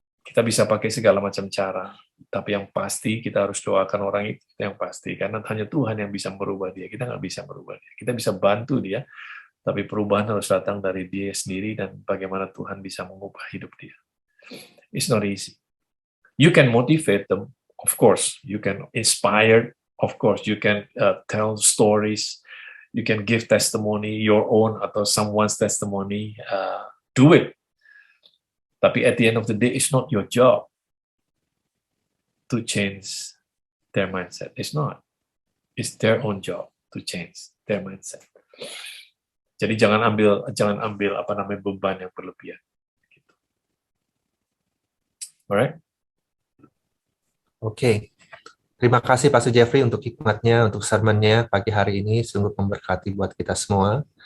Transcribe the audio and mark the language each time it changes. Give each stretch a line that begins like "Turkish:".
Indonesian: Kita bisa pakai segala macam cara, tapi yang pasti kita harus doakan orang itu yang pasti, karena hanya Tuhan yang bisa merubah dia. Kita nggak bisa merubah dia. Kita bisa bantu dia, tapi perubahan harus datang dari dia sendiri dan bagaimana Tuhan bisa mengubah hidup dia.
English: It's not easy. You can motivate them, of course. You can inspire, of course. You can tell stories. You can give testimony, your own atau someone's testimony. Do it. Tapi at the end of the day, it's not your job to change their mindset. It's not. It's their own job to change their mindset.
Indonesian: Jadi jangan ambil beban yang berlebihan. Gitu.
English: Alright?
Indonesian: Oke. Terima kasih Pastor Jeffrey untuk hikmatnya, untuk sermonnya pagi hari ini, sungguh memberkati buat kita semua.